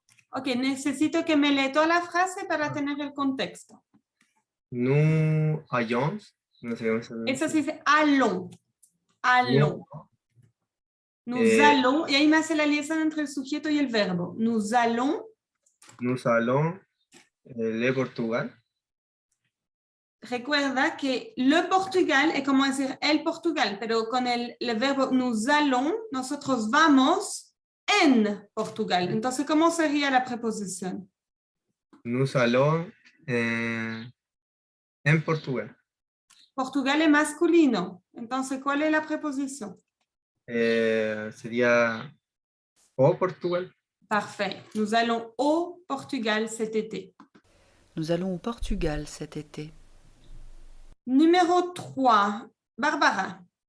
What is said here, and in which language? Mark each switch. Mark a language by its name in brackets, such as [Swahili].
[Spanish] OK, necesito que me lea toda la frase para tener el contexto. [French] Nous allons. [Spanish] No sé cómo se pronuncia. Eso se dice allons. Allons. Nous allons, y ahí me hace la liaison entre el sujeto y el verbo. [French] Nous allons. Nous allons le Portugal. [Spanish] Recuerda que le Portugal es como decir el Portugal, pero con el verbo nous allons, nosotros vamos en Portugal. Entonces, ¿cómo sería la preposición? [French] Nous allons en Portugal. [Spanish] Portugal es masculino. Entonces, ¿cuál es la preposición? Sería au Portugal. [French] Parfait. Nous allons au Portugal cet été. Nous allons au Portugal cet été. Numéro 3, Barbara.